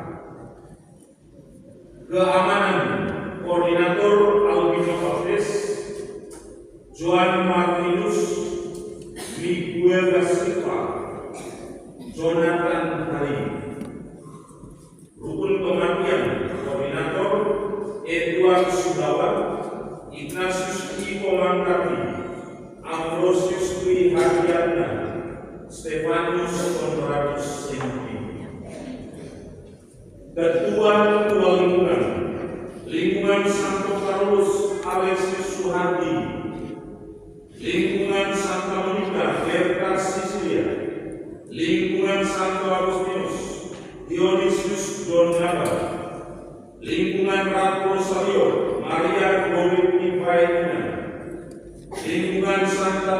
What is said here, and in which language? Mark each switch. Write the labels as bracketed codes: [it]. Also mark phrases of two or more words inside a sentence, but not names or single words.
[id] Keamanan, Koordinator Albino Alves, Joan Martinus, Miguel da Silva, Jonathan Hari. Rukun Kematian, Koordinator Edward Sudawa, Ignatius I. Komangkati, Ambrosius Dwi Hadiana, Stefanius Konradus Simpi. Ketua Lingkungan Santo Carlos Alexis Suhardi, Lingkungan Santa Monica Berta Sicilia, Lingkungan Santo Agustinus Dionysius Donaba, Lingkungan Ratu Rosario Maria Gorepi Faina, Lingkungan Santa